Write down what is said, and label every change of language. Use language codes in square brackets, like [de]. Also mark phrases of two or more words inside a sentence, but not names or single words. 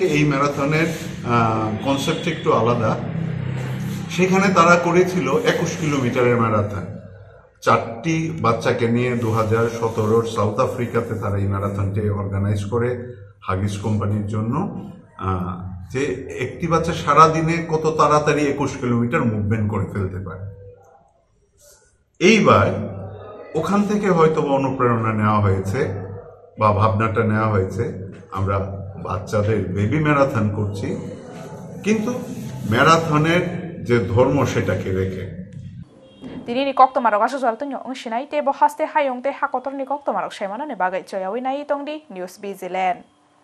[bn] এই ম্যারাথনের কনসেপ্ট একটু আলাদা সেখানে তারা করেছিল 21 কিলোমিটারের ম্যারাথন 4টি বাচ্চাকে নিয়ে 2017 সাউথ আফ্রিকাতে তারা এই ম্যারাথনটি অর্গানাইজ করে হাগিস কোম্পানির জন্য যে একটি বাচ্চা সারা দিনে কত তাড়াতাড়ি 21 কিলোমিটার মুভমেন্ট করে ফেলতে পারে এইবার ওখান থেকে হয়তো অনুপ্রেরণা নেওয়া হয়েছে বা ভাবনাটা নেওয়া হয়েছে আমরা বাচ্চাদের বেবি ম্যারাথন করছি কিন্তু ম্যারাথনের যে ধর্ম সেটাকে রেখে [trp] दिनैनि कक्तमारक आसु जलतन अंसिनाय तेबो हास्ते हायंते हाकतर नि कक्तमारक सेमानाने बागै चयावै नाय तंगदि न्यूज बिजिलेण्ड।